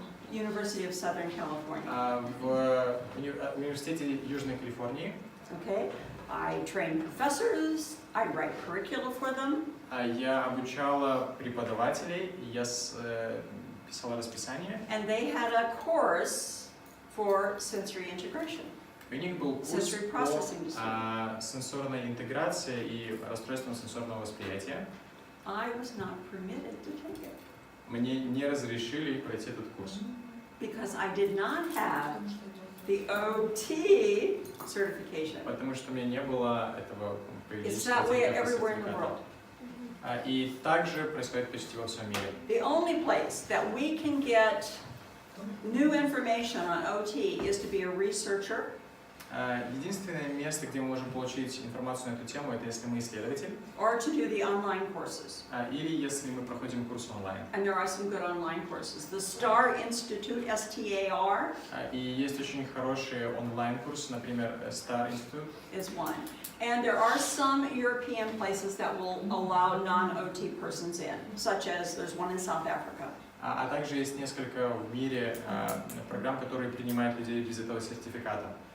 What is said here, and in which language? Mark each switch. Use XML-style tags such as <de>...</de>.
<en>University of Southern California.</en> <ru>В университете Южной Калифорнии.</ru> <en>Okay, I train professors. I write curricula for them.</en> <ru>Я обучала преподавателей, я писала расписание.</ru> <en>And they had a course for sensory integration.</en> <ru>У них был курс по сенсорной интеграции и расстройствам сенсорного восприятия.</ru> <en>I was not permitted to take it.</en> <ru>Мне не разрешили пройти этот курс.</ru> <en>Because I did not have the OT certification.</en> <ru>Потому что у меня не было этого</ru> <en>It's that way everywhere in the world.</en> <ru>И также происходит почти во всем мире.</ru> <en>The only place that we can get new information on OT is to be a researcher.</en> <ru>Единственное место, где мы можем получить информацию на эту тему, это если мы исследователь.</ru> <en>Or to do the online courses.</en> <ru>Или если мы проходим курс онлайн.</ru> <en>And there are some good online courses. The STAR Institute, STAR.</en> <ru>И есть очень хорошие онлайн-курсы, например, STAR Institute.</ru> <en>Is one. And there are some European places that will allow non-OT persons in, such as there's one in South Africa.</en> <ru>А также есть несколько в мире программ, которые принимают людей без этого сертификата.</ru>